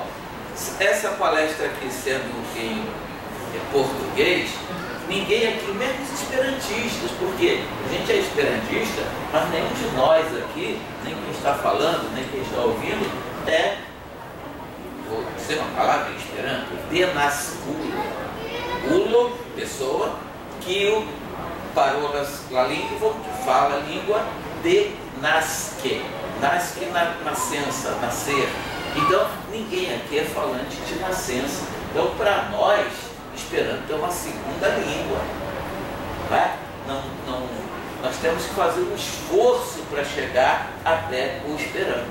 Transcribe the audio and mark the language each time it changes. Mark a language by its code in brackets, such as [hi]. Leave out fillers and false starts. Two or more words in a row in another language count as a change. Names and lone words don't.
[pt] Essa palestra aqui sendo em português, ninguém aqui, mesmo os esperantistas, porque a gente é esperantista, mas nenhum de nós aqui, nem quem está falando, nem quem está ouvindo, vou dizer uma palavra em esperanto, denasculo. [eo] Ulo, [pt] pessoa, que [eo] parolas la língua, [pt] que fala a língua, de nasce. Nasce na nascença, nascer. Então, ninguém aqui é falante de nascença. Então, para nós, Esperanto é uma segunda língua. Nós temos que fazer um esforço para chegar até o Esperanto.